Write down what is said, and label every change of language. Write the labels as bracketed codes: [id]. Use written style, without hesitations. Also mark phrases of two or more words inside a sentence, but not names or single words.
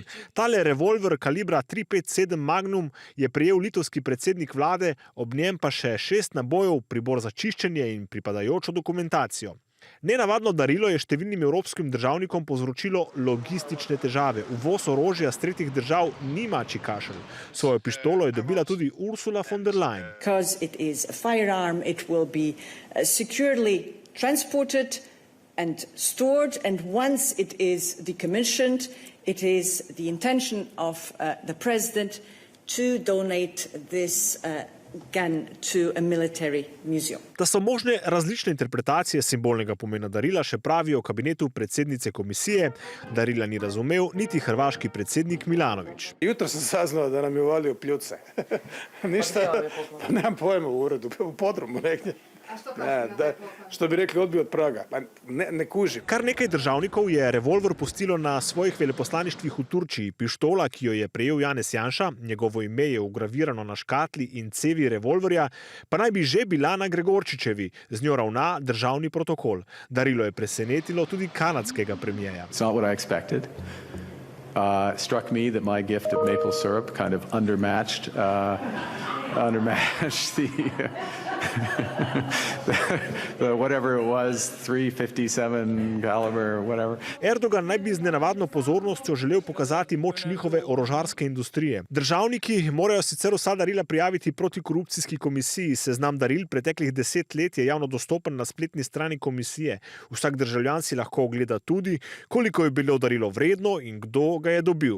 [sl] Tale revolver kalibra 357 Magnum je prejel litovski predsednik vlade, ob njem pa še 6 nabojev, pribor za čiščenje in pripadajočo dokumentacijo. Nenavadno darilo je številnim evropskim državnikom povzročilo logistične težave. Uvoz orožja s tretjih držav ni mačji kašelj. Svojo pištolo je dobila tudi Ursula von der Leyen. [en] Because it is a firearm, it will be securely transported and stored, and once it is decommissioned, it is the intention of the president to donate this gun to a military museum. [sl] Da so možne različne interpretacije simbolnega pomena darila, še pravijo v kabinetu predsednice komisije. Darila ni razumel niti hrvaški predsednik Milanović. [hr] Jutro sem saznao da nam je uvalio pljuce. Ništa, pa nemam pojma u uredu, u podrumu negdje. Što bi rekli, odbio od praga. Ne kužim. [sl] Kar nekaj državnikov je revolver pustilo na svojih veleposlaništvih v Turčiji. Pištola, ki jo je prejel Janez Janša, njegovo ime je vgravirano na škatli in cevi revolverja, pa naj bi že bila na Gregorčičevi. Z njo ravna državni protokol. Darilo je presenetilo tudi kanadskega premijeja. [en] It's not what I expected. Struck me that my gift of maple syrup kind of undermatched the whatever it was, 357 caliber, whatever. [sl] Erdogan naj bi z nenavadno pozornostjo želel pokazati moč njihove orožarske industrije. Državniki morajo sicer vsa darila prijaviti protikorupcijski komisiji. Seznam daril preteklih 10 let je javno dostopen na spletni strani komisije. Vsak državljan si lahko ogleda tudi, koliko je bilo darilo vredno in kdo ga je dobil.